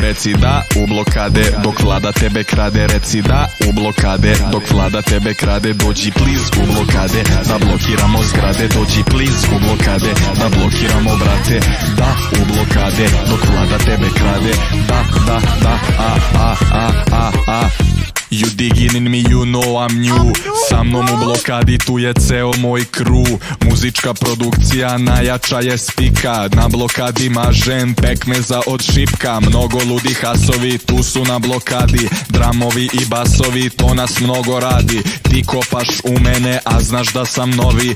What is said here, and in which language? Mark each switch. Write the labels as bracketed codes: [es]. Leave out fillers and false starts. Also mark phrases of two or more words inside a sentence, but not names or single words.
[sr] Reci da u blokade dok vlada tebe krade. Reci da u blokade dok vlada tebe krade. Dođi please u blokade da blokiramo zgrade. Dođi please u blokade da blokiramo brate. Da u blokade dok vlada tebe krade. Da, [en] You digging in me, you know I'm new. [sr] Sa mnom u blokadi, tu je ceo moj crew. Muzička produkcija najjača je spika. Na blokadi mažem pekmeza od šipka. Mnogo ludi hasovi, tu su na blokadi. Dramovi i basovi, to nas mnogo radi. Ti kopaš u mene, a znaš da sam novi.